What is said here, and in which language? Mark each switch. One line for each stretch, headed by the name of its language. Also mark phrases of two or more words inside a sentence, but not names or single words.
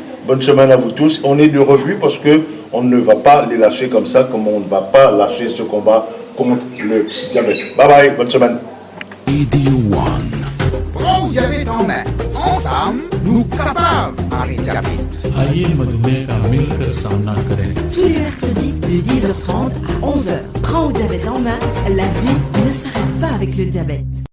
French: Bonne semaine à vous tous. On est de revue parce qu'on ne va pas les lâcher comme ça, comme on ne va pas lâcher ce combat contre le diabète. Bye bye, bonne semaine. Radio One. Prends le diabète en main, ensemble, nous capables d'arrêter le diabète.
Hindi: आइए मधुमेह का मिलकर सामना करें।
French: Tous les mercredis de 10h30 à 11h. Prends le diabète en main, la vie ne s'arrête pas avec le diabète.